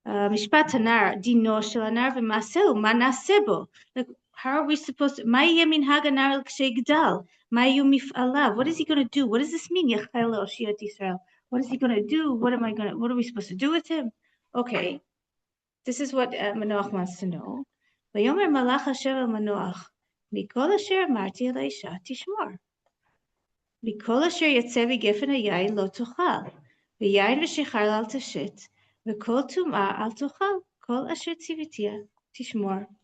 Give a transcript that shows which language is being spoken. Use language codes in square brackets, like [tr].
[he] משפט הנער, דינו של הנער ומעשהו, מה נעשה בו? [en] How are we supposed to, [he] מה יהיה מנהג הנער כשיגדל? מה יהיו מפעליו? [en] What is he going to do? What does this mean? [he] יחל להושיע ישראל. [en] What is he going to do? What are we supposed to do with him? Okay, this is what Manoach wants to know. [he] ויאמר מלאך אשר אל מנוח, מכל אשר אמרתי אל האישה תשמור. מכל אשר יצא בגפן היין לא תאכל. ויין ושיכר אל תשת, וכל טומאה אל תאכל, כל אשר ציוויתיה תשמור.